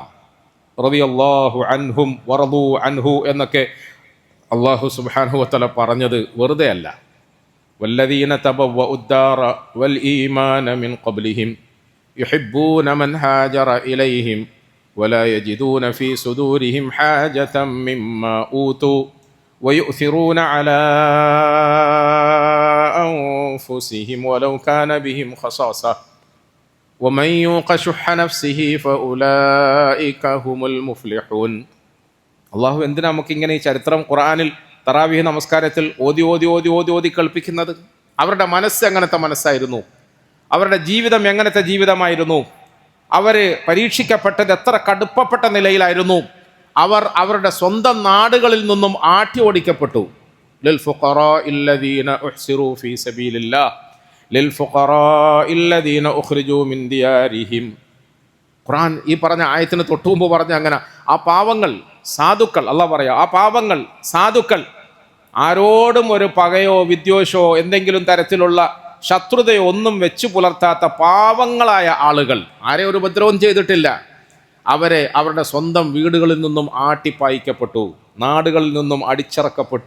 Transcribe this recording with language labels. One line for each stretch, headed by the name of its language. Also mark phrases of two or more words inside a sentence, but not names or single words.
Arabic: رضي الله عنهم ورضوا عنه
Malayalam: എന്നൊക്കെ അള്ളാഹു
Arabic: سبحانه وتعالى
Malayalam: പറഞ്ഞത് വെറുതെ അല്ല.
Arabic: والذين تبوءوا الدار والإيمان من قبلهم يحبون من هاجر إليهم ولا يجدون في صدورهم حاجة مما أوتوا ويؤثرون على أنفسهم ولو كان بهم خصاصة ومن يوق شح نفسه فأولئك هم المفلحون.
Malayalam: അള്ളാഹു എന്തിനാ നമുക്കിങ്ങനെ ഈ ചരിത്രം ഖുർആനിൽ തറാവീഹ് നമസ്കാരത്തിൽ ഓതി കേൾപ്പിക്കുന്നത്? അവരുടെ മനസ്സ് എങ്ങനത്തെ മനസ്സായിരുന്നു, അവരുടെ ജീവിതം എങ്ങനത്തെ ജീവിതമായിരുന്നു, അവർ പരീക്ഷിക്കപ്പെട്ടത് എത്ര കടുപ്പപ്പെട്ട നിലയിലായിരുന്നു, അവർ അവരുടെ സ്വന്തം നാടുകളിൽ നിന്നും ആട്ടി ഓടിക്കപ്പെട്ടു.
Arabic: للفقراء أحصروا في سبيل الله للفقراء الذين أخرجوا من ديارهم.
Malayalam: ഖുർആൻ ഈ പറഞ്ഞ ആയത്തിന് തൊട്ടുമുമ്പ് പറഞ്ഞ അങ്ങനെ ആ പാവങ്ങൾ, സാധുക്കൾ, അള്ളാഹ് പറയാ, ആ പാവങ്ങൾ, സാധുക്കൾ, ആരോടും ഒരു പകയോ വിദ്വേഷമോ എന്തെങ്കിലും തരത്തിലുള്ള ശത്രുതയോ ഒന്നും വെച്ചു പുലർത്താത്ത പാവങ്ങളായ ആളുകൾ, ആരെ ഒരു ഉപദ്രവം ചെയ്തിട്ടില്ല, അവരെ അവരുടെ സ്വന്തം വീടുകളിൽ നിന്നും ആട്ടിപ്പായിക്കപ്പെട്ടു, നാടുകളിൽ നിന്നും അടിച്ചിറക്കപ്പെട്ടു.